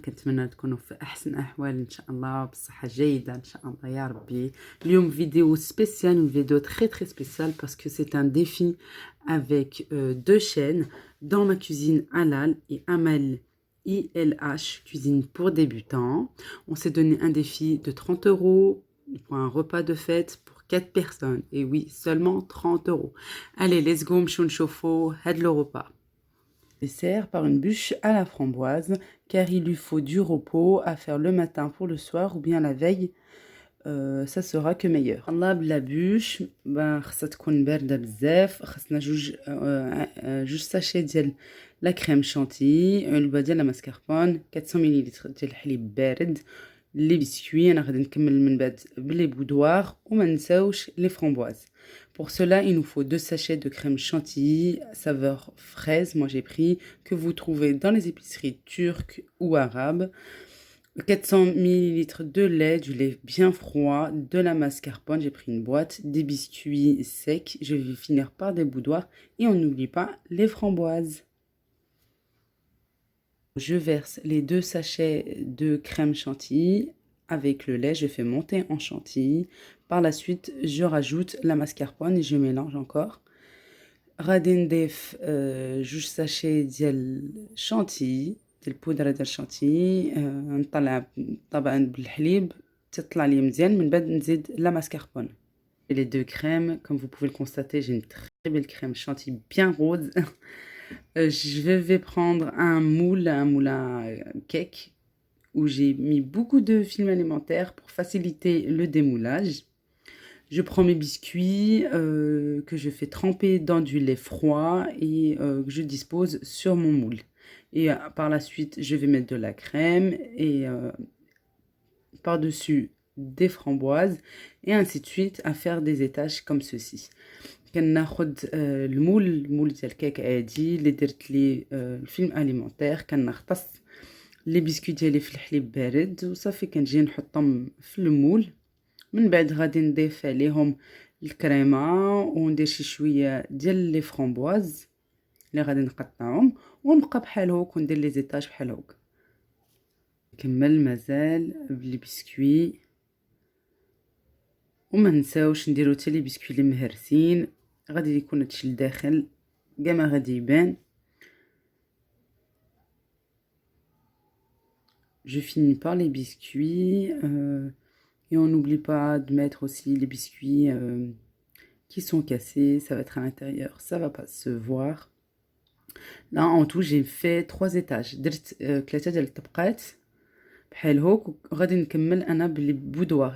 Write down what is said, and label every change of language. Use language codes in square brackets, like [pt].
[ar] كنتمنى تكونوا في أحسن أحوال إن شاء الله بصحة جيدة إن شاء الله يا ربي. [fr] اليوم vidéo spéciale, une vidéo très spéciale parce que c'est un défi avec deux chaînes dans ma cuisine halal et Amal ILH, cuisine pour débutants. On s'est donné un défi de 30 € pour un repas de fête pour 4 personnes. Et oui, seulement 30 €. Allez, [en] let's go, [ar] m'chou nchofo, had [fr] le repas. Dessert par une bûche à la framboise, car il lui faut du repos à faire le matin pour le soir ou bien la veille, ça sera que meilleur. [ar] Allah la bûche, خاصها تكون باردة بزاف، خاصنا جوج ساشي ديال لا كريم شانتي، علبة ديال لا ماسكاربون، 400 ملل ديال الحليب بارد، لي بسكوي. انا غادي نكمل من بعد بلي بودوار وما نساوش لي فramboises. [fr] Pour cela, il nous faut 2 sachets de crème chantilly saveur fraise, moi j'ai pris, que vous trouvez dans les épiceries turques ou arabes. 400 ml de lait, du lait bien froid, de la mascarpone, j'ai pris une boîte, des biscuits secs, je vais finir par des boudoirs et on n'oublie pas les framboises. Je verse les 2 sachets de crème chantilly avec le lait, je fais monter en chantilly. Par la suite, je rajoute la mascarpone et je mélange encore. [ar] غادي نضيف جوج ساشي ديال chantilly ديال البودرة ديال chantilly، نطلع طبعا بالحليب تطلع لي مزيان، من بعد نزيد لا mascarpone. [fr] Et les deux crèmes, comme vous pouvez le constater, j'ai une très belle crème chantilly bien rose. Je vais prendre un moule à cake où j'ai mis beaucoup de film alimentaire pour faciliter le démoulage. Je prends mes biscuits que je fais tremper dans du lait froid et que je dispose sur mon moule. Et par la suite, je vais mettre de la crème et par-dessus des framboises et ainsi de suite à faire des étages comme ceci. [ar] كناخد المول ديال الكيك عادي اللي درت ليه الفيلم اليمونتير، كنغطس لي بسكوي ديالي في الحليب بارد وصافي كنجي نحطهم في المول. من بعد غادي نضيف عليهم الكريمه وندير شي شويه ديال لي فرامبواز اللي غادي نقطعهم ونبقى بحال هوك وندير لي زيتاج بحال هوك. نكمل مازال بلي بسكوي وما نساوش نديرو حتى لي بسكوي اللي مهرسين، غادي يكون هادشي لداخل كاع ما غادي يبان. [fr] Je finis par les biscuits et on n'oublie pas de mettre aussi les biscuits qui sont cassés, ça va être à l'intérieur, ça va pas se voir. Là en tout j'ai fait 3 étages، [ar] درت 3 ديال الطبقات بحال هوك وغادي نكمل انا بلي بودوار.